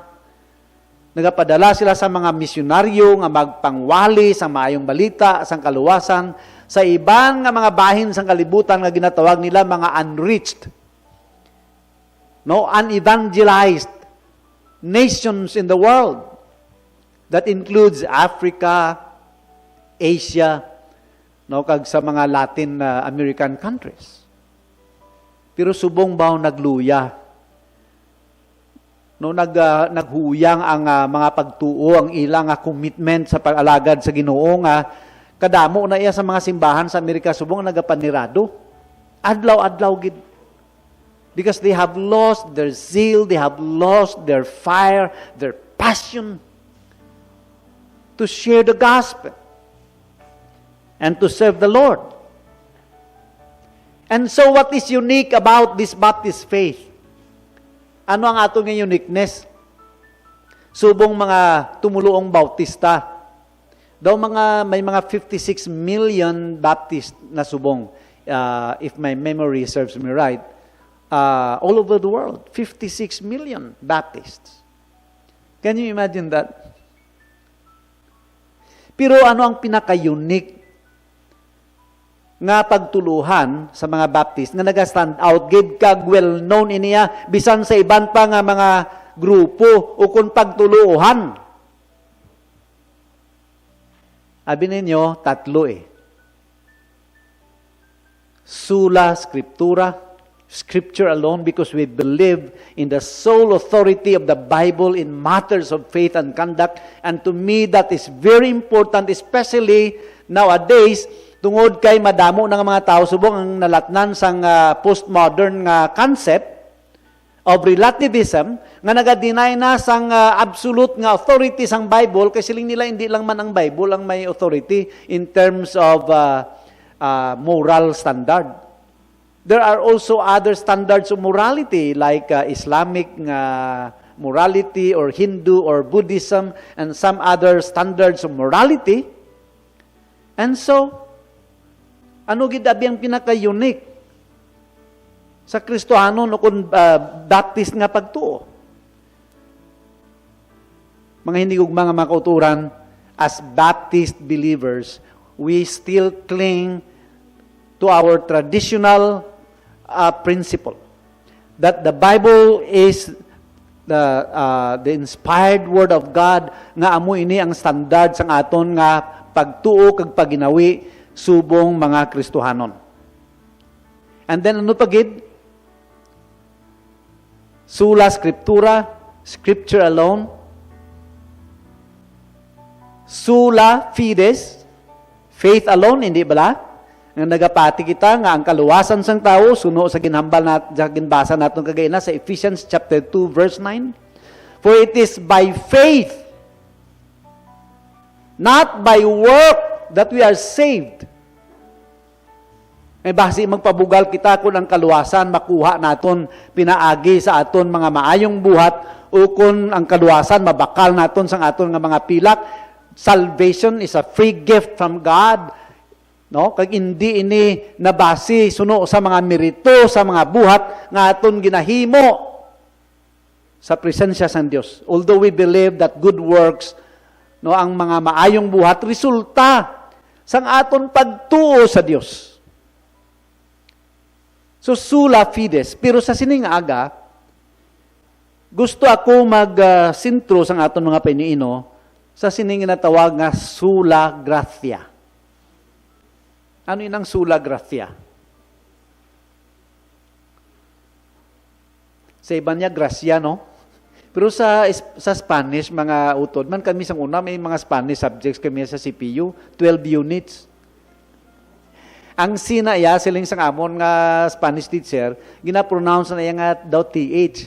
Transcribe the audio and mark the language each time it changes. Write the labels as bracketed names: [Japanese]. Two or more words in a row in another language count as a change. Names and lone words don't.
[Hiligaynon] Nagapadala sila sa mga misyonaryo nga magpangwali sa maayong balita, sang kaluwasan, sa iban nga mga bahin sang kalibutan nga ginatawag nila mga [English] unreached, unevangelized nations in the world. That includes Africa, Asia, [Hiligaynon] kag sa mga [English] Latin American countries. [Hiligaynon] Pero subong baw nagluya. Naghuyang ang mga pagtuo, ang ilang commitment sa pag-alagad sa Ginoo nga kadamo na iya sa mga simbahan sa Amerika subong nagapanirado. Adlaw-adlaw gid. [English] Because they have lost their zeal, they have lost their fire, their passion to share the gospel and to serve the Lord. And so what is unique about this Baptist faith? [Hiligaynon] Ano ang ato nga uniqueness? Subong mga tumuluong Bautista. May mga 56 million Baptist na subong, [English] if my memory serves me right, all over the world. 56 million Baptists. Can you imagine that? [Hiligaynon] Pero ano ang pinaka-unique nga pagtuluhan sa mga Baptist nga naga-stand out, gid kag well-known iniya, bisan sa iban pa nga mga grupo o kung pagtuluhan? Abi ninyo, tatlo eh. [Latin] Sola Scriptura, [English] Scripture alone, because we believe in the sole authority of the Bible in matters of faith and conduct. And to me, that is very important, especially nowadays, [Hiligaynon] tungod kay madamo ng mga tao subong ang nalatnan sang [English] postmodern concept of relativism, [Hiligaynon] nga naga-deny na sang absolute nga authority sang Bible, kasi siling nila hindi lang man ang Bible ang may authority [English] in terms of moral standard. There are also other standards of morality like Islamic morality or Hindu or Buddhism and some other standards of morality. And so, [Hiligaynon] ano gid abi ang pinaka-unique sa Kristohanon o kung Baptist nga pagtuo? Mga hindi ug mga kauturan, [English] as Baptist believers, we still cling to our traditional principle that the Bible is the inspired Word of God, [Hiligaynon] nga amo ini ang standard sang aton nga pagtuo kag paginawi subong mga Kristohanon. [English] And then [Hiligaynon] ano pagid? [Latin] Sola Scriptura, [English] Scripture alone. [Latin] Sola Fides, [English] faith alone, [Hiligaynon] hindi bala? Nga nagapati kita nga ang kaluwasan sang tao suno sa ginhambal sa ginbasa naton kagayna sa Ephesians chapter 2 verse 9. [English] For it is by faith, not by work, that we are saved. [Hiligaynon] May basi magpabugal kita kung ang kaluwasan makuha naton pinaagi sa aton mga maayong buhat o kung ang kaluwasan mabakal naton sang aton nga mga pilak. [English] Salvation is a free gift from God. [Hiligaynon] No, kag hindi ini nabasi suno sa mga merito sa mga buhat nga aton ginahimo sa presensya sang Dios. [English] Although we believe that good works, [Hiligaynon] no, ang mga maayong buhat resulta sang aton pagtuo sa Dios. [Latin] So sola fides, [Hiligaynon] pero sa sining aga gusto ako mag-sintro sang aton mga paniino sa sining natawag nga [Latin] sola gratia. [Hiligaynon] Ano inang [Latin] sola gratia? [Hiligaynon] Sa iba niya, gracia, no? Pero sa Spanish, mga utod, man kami sang una, may mga [English] Spanish subjects [Hiligaynon] kami sa CPU, 12 units. Ang sinaya, siling sang amon nga [English] Spanish teacher, [Hiligaynon] gina-pronounce na nga daw TH.